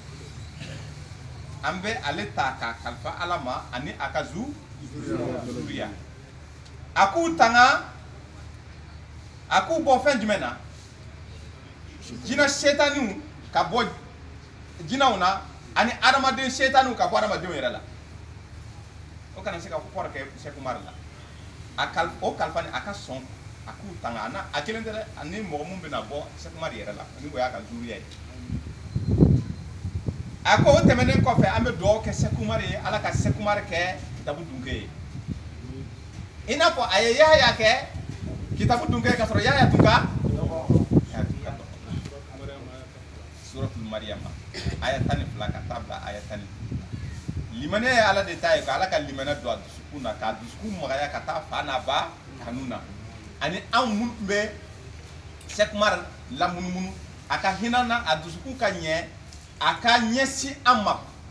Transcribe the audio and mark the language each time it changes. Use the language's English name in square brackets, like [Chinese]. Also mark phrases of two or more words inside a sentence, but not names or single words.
[Bambara] an bɛ ale ta ka kalifa Ala ma ani a ka zuriya a k'u tanga a k'u bɔ fɛn jumɛn na jinɛ setaniw ka bɔ jinɛw na ani adamaden setaniw ka bɔ adamadenw yɛrɛ la o kana se ka kɔrɔ kɛ Sheikh Umar la o kalifa ni a ka sɔn a k'u tanga a kelen tɛ dɛ ani mɔgɔ mun bɛna bɔ Sheikh Umar yɛrɛ la ni o y'a ka zuriya ye a ko o tɛmɛnen kɔfɛ an bɛ dugawu kɛ Sheikh Umar ye Ala ka Sheikh Umar kɛ kitabu dunke ye i n'a fɔ a ye Yahya kɛ kitabu dunke ka sɔrɔ Yahya tun ka suratul Maryam aya 12 ka taa bila aya 10 limaniya ye Ala de ta ye ka Ala ka limaniya don a dusukun na k'a dusukun magaya ka taa fa n'a ba kanu na ani anw minnu tun bɛ Sheikh Umar lamunumunu a ka hinɛ na a dusukun ka ɲɛ a ka ɲɛsin an ma